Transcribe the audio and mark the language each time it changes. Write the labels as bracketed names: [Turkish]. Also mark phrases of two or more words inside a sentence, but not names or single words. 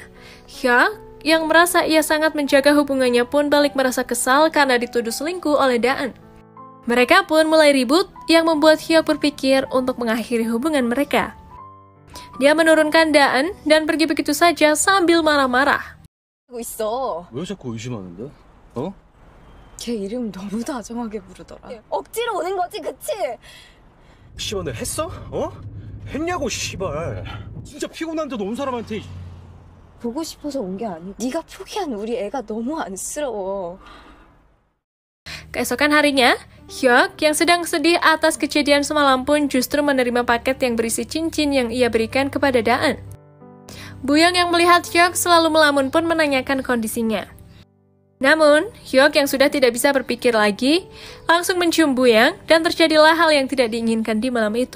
[Indonesian] Hyuk yang merasa ia sangat menjaga hubungannya pun balik merasa kesal karena dituduh selingkuh oleh Daen. Mereka pun mulai ribut yang membuat Hyuk berpikir untuk mengakhiri hubungan mereka. Dia menurunkan Daen dan pergi begitu saja sambil marah-marah. [Korean] 있어. 왜 자꾸 의심하는데? 어? 걔 이름 너무 다정하게 부르더라. 억지로 오는 거지, 그치? 씨발 내 했어? 어? 했냐고 씨발. 진짜 피곤한데도 온 사람한테. 보고 싶어서 온 게 아니고 네가 포기한 우리 애가 너무 안쓰러워. [Indonesian] Keesokan harinya, Hyuk yang sedang sedih atas kejadian semalam pun justru menerima paket yang berisi cincin yang ia berikan kepada Daen. Buyang yang melihat Hyuk selalu melamun pun menanyakan kondisinya. Namun, Hyuk yang sudah tidak bisa berpikir lagi, langsung mencium Buyang dan terjadilah hal yang tidak diinginkan di malam itu.